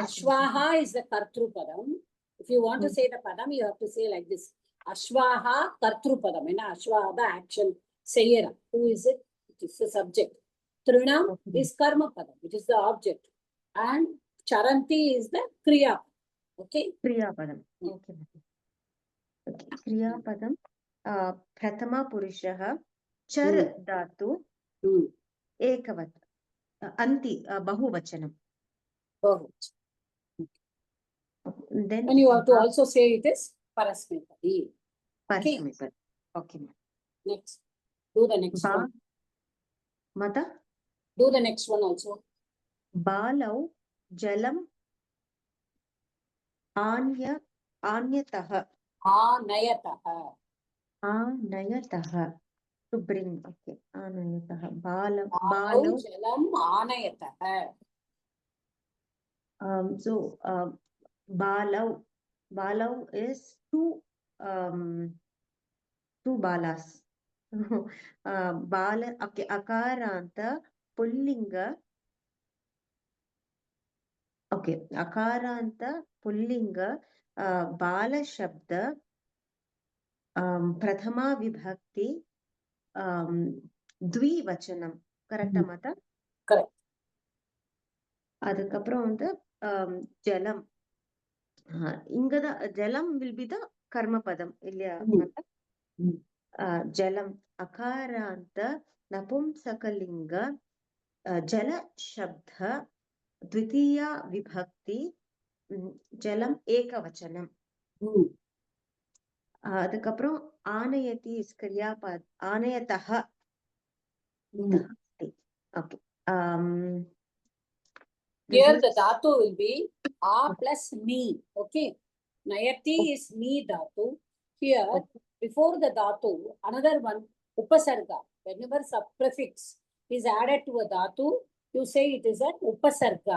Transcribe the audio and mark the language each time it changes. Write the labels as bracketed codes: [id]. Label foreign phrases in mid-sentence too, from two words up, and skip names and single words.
[en] Ashwaha is the [sa] कर्तृ पदम्. [en] If you want to say the Padam, you have to say like this. [sa] अश्वः कर्तृ पदम्. [en] Ashwaha the action. Sayera. Who is it? It is the subject. Trinam is [sa] कर्म पदम्, [en] which is the object. And Charanti is the Kriya. Okay. [sa] क्रिया पदम्. Okay. क्रिया पदम्. प्रथम पुरुषः चर् धातु एकवत्. अन्ति बहुवचनम्. Then [en] and you have to also say it is Parasmepadi. Parasmepadi. Okay. Next. Do the next one. Mata? Do the next one also. [sa] बालौ जलम् अन्यतः. आनयतः. [en] To bring. Okay. [sa] आनयतः बालौ जलम् आनयतः. [en] So Balau balau is two balas. [sa] Bala, okay, अकारान्त पुंलिङ्ग. Okay, अकारान्त पुंलिङ्ग बाल शब्द प्रथमा विभक्ति द्विवचनम्. [en] Correct, Mata? Correct. [ta] அதுக்கப்புறம் வந்து ஜலம். இங்கதான் ஜலம் [en] will be the [ta] கர்ம பதம் இல்லையா Mata? ஜலம் அகாராந்த நபும்சகலிங்க ஜல சப்த द्वितीया விபக்தி ஜலம் ஏகவச்சனம். அதுக்கப்புறம் ஆனயதி இஸ் கிரியாபத் ஆனயதஹ. [en] Okay. Here the dhatu will be a plus ni. Okay. Nayati is ni dhatu. Here, before the dhatu, another one, upasarga. Whenever prefix is added to a dhatu, you say it is an upasarga.